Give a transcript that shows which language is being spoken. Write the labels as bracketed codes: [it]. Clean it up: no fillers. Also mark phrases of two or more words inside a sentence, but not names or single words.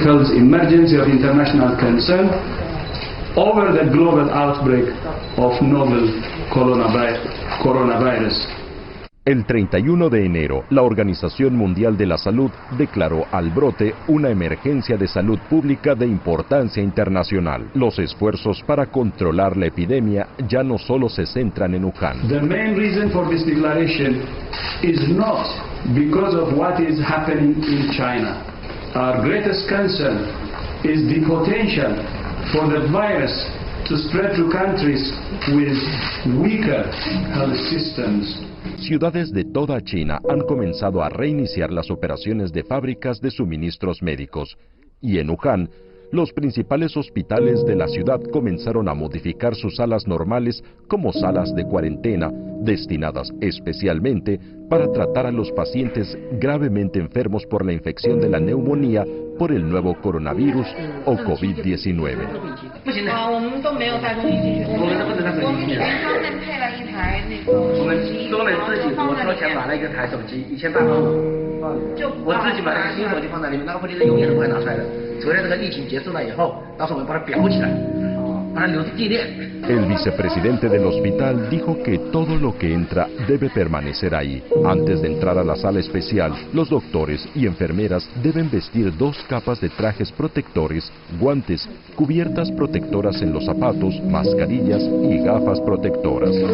[en] health emergency of international concern over the global outbreak of novel coronavirus. [es] El 31 de enero, la Organización Mundial de la Salud declaró al brote una emergencia de salud pública de importancia internacional. Los esfuerzos para controlar la epidemia ya no solo se centran en Wuhan. [en] The main reason for this declaration is not because of what is happening in China. Our greatest concern is the potential for the virus to spread to countries with weaker health systems. [es] Ciudades de toda China han comenzado a reiniciar las operaciones de fábricas de suministros médicos. Y en Wuhan, los principales hospitales de la ciudad comenzaron a modificar sus salas normales como salas de cuarentena, destinadas especialmente para tratar a los pacientes gravemente enfermos por la infección de la neumonía por el nuevo coronavirus o COVID-19. [zh] 我们都没有带东西进去，我们给他们配了一台那个，我们都得自己，我掏钱买了一个台手机，1800，我自己买了个新手机放在里面，那个问题是永远都不会拿出来的，除非这个疫情结束了以后，到时候我们把它裱起来。 [es] El vicepresidente del hospital dijo que todo lo que entra debe permanecer ahí. Antes de entrar a la sala especial, los doctores y enfermeras deben vestir 2 capas de trajes protectores, guantes, cubiertas protectoras en los zapatos, mascarillas y gafas protectoras.